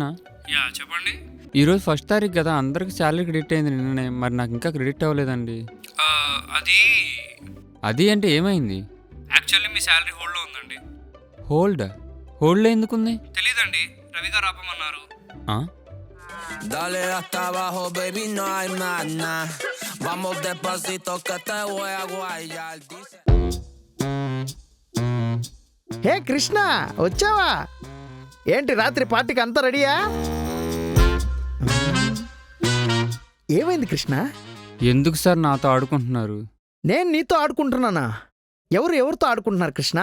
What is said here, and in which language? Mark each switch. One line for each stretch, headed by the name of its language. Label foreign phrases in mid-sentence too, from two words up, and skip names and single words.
Telugu: చెప్పండి. ఈరోజు 1st తారీఖు కదా, అందరికి
English: salary credit
Telugu: అయింది నిన్ననే. మరి నాకు ఇంకా క్రెడిట్ అవ్వలేదండి. అది అంటే ఏమైంది? యాక్చువల్లీ మీ శాలరీ హోల్డ్లో ఉందండి. హోల్డ్లో ఎందుకుంది? తెలీదండి, రవి గారు ఆపమన్నారు.
Spanish: Dale hasta abajo, baby, no hay más nada. Vamos despacito que te voy a guayar.
Telugu: హే కృష్ణ, వచ్చావా? ఏంటి రాత్రి పార్టీకి అంతా రెడీయా? ఏమైంది కృష్ణ? ఎందుకు సార్ నాతో ఆడుకుంటున్నారు? నేను నీతో ఆడుకుంటున్నానా? ఎవరితో ఆడుకుంటున్నారు కృష్ణ?